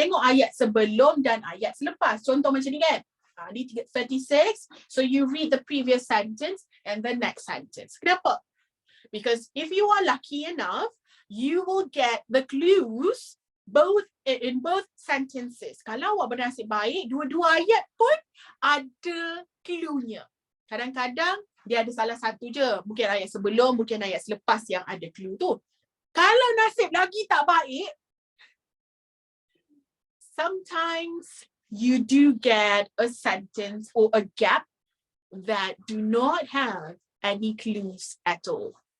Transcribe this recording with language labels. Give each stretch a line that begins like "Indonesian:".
Malay: Tengok ayat sebelum dan ayat selepas. Contoh macam ni kan.
English: Di 36, so you read the previous sentence and the next sentence.
Malay: Kenapa?
English: Because if you are lucky enough, you will get the clues in both sentences.
Malay: Kalau awak bernasib baik, dua-dua ayat pun ada clue-nya. Kadang-kadang dia ada salah satu je. Mungkin ayat sebelum, mungkin ayat selepas yang ada clue tu. Kalau nasib lagi tak baik,
English: sometimes you do get a sentence or a gap that do not have any clues at all.